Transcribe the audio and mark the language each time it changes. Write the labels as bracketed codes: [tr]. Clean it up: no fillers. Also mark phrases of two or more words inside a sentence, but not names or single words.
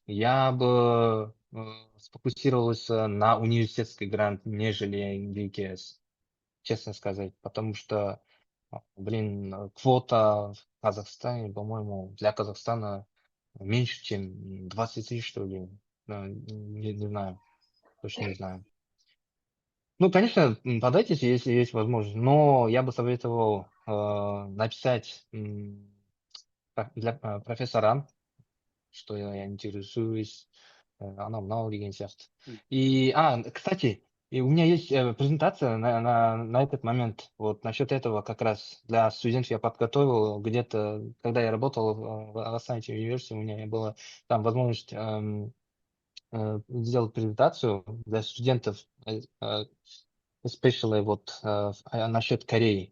[ru] Я бы сфокусировался на университетский грант, нежели GKS, честно сказать, потому что, блин, квота в Казахстане, по-моему, для Казахстана меньше, чем 23, что ли. Не знаю, точно не знаю. Ну, конечно, подайтесь, если есть возможность, но я бы советовал написать для профессорам, что я интересуюсь, [kk] анау-мынау деген сияқты. [ru] И, кстати, и у меня есть презентация на этот момент. Вот насчет этого как раз для студентов я подготовил. Где-то, когда я работал в Astana IT University, у меня была там возможность сделать презентацию для студентов, especially вот насчет Кореи.